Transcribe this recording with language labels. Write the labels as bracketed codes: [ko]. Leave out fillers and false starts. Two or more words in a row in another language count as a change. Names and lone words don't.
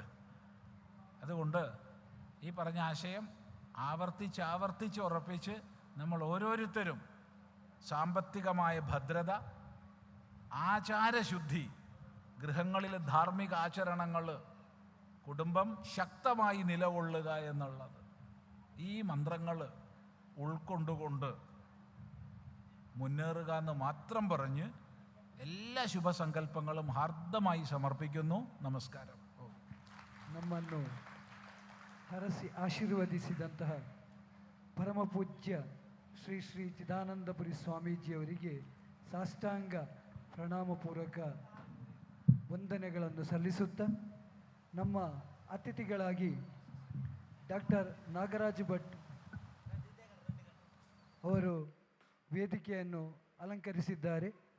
[ml] അതുകൊണ്ട് ഈ പറഞ്ഞ ആശയം ആവർത്തിച്ച് ഉറപ്പിച്ച് നമ്മൾ ഓരോരുത്തരും സാമ്പത്തികമായ ഭദ്രത, ആചാരശുദ്ധി, ഗൃഹങ്ങളിൽ ധാർമ്മിക ആചരണങ്ങൾ, കുടുംബം ശക്തമായി നിലകൊള്ളുക എന്നുള്ളത്, ഈ മന്ത്രങ്ങൾ ഉൾക്കൊണ്ടുകൊണ്ട് മുന്നേറുക എന്ന് മാത്രം പറഞ്ഞ് എല്ലാ ശുഭസങ്കല്പങ്ങളും ഹാർദമായി ಸಮರ್ಪಿക്കുന്നു. [kn] ನಮಸ್ಕಾರ. ನಮ್ಮನ್ನು ಹರಸಿ ಆಶೀರ್ವದಿಸಿದಂತಹ ಪರಮಪೂಜ್ಯ ಶ್ರೀ ಶ್ರೀ ಚಿದಾನಂದಪುರಿ ಸ್ವಾಮೀಜಿಯವರಿಗೆ ಸಾಷ್ಟಾಂಗ ಪ್ರಣಾಮಪೂರ್ವಕ ವಂದನೆಗಳನ್ನು ಸಲ್ಲಿಸುತ್ತಾ, ನಮ್ಮ ಅತಿಥಿಗಳಾಗಿ ಡಾಕ್ಟರ್ ನಾಗರಾಜ್ ಭಟ್ ಅವರು ವೇದಿಕೆಯನ್ನು ಅಲಂಕರಿಸಿದ್ದಾರೆ.